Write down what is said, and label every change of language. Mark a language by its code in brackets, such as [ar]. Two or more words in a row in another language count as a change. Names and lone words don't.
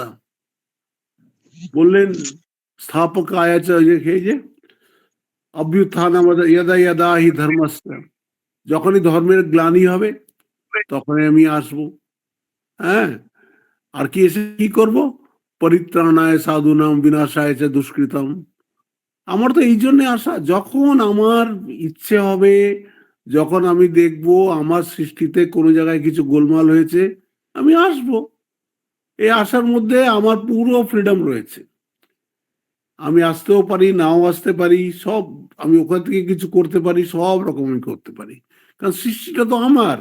[bn] বললেন স্থাপক আয়াচ, এই যে অভ্যুত্থান [sa] ইয়দা ইয়দা হি ধর্মস্য, [bn] যখনই ধর্মের গ্লানি হবে তখনই আমি আসবো। হ্যাঁ, আর কি এসে কি করবো? [sa] পরিত্রাণায় সাধুনাম বিনাশায় চ দুষ্কৃতম। [bn] আমার তো এই জন্য আসা, যখন আমার ইচ্ছে হবে, যখন আমি দেখবো আমার সৃষ্টিতে কোনো জায়গায় কিছু গোলমাল হয়েছে, আমি আসবো। এই আসার মধ্যে আমার পুরো ফ্রিডম রয়েছে। আমি আসতেও পারি, নাও আসতে পারি, সব আমি ওখান থেকে কিছু করতে পারি, সব রকম আমি করতে পারি, কারণ সৃষ্টিটা তো আমার।